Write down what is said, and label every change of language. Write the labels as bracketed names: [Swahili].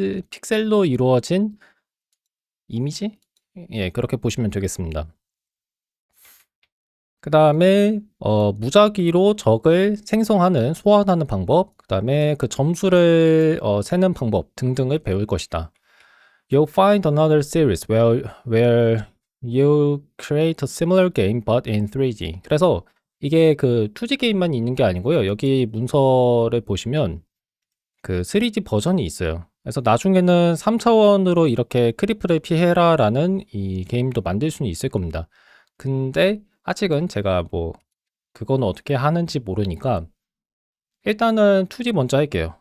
[Korean] 픽셀로 이루어진 이미지? 예, 그렇게 보시면 되겠습니다. 그 다음에 무작위로 적을 생성하는, 소환하는 방법, 그 다음에 그 점수를 세는 방법 등등을 배울 것이다. [English] You'll find another series where you create a similar game but in 3D. [Korean] 그래서 이게 그 2D 게임만 있는 게 아니고요. 여기 문서를 보시면 그 3D 버전이 있어요. 그래서 나중에는 3차원으로 이렇게 크리프를 피해라라는 이 게임도 만들 수는 있을 겁니다. 근데 아직은 제가 뭐 그거는 어떻게 하는지 모르니까 일단은 2D 먼저 할게요.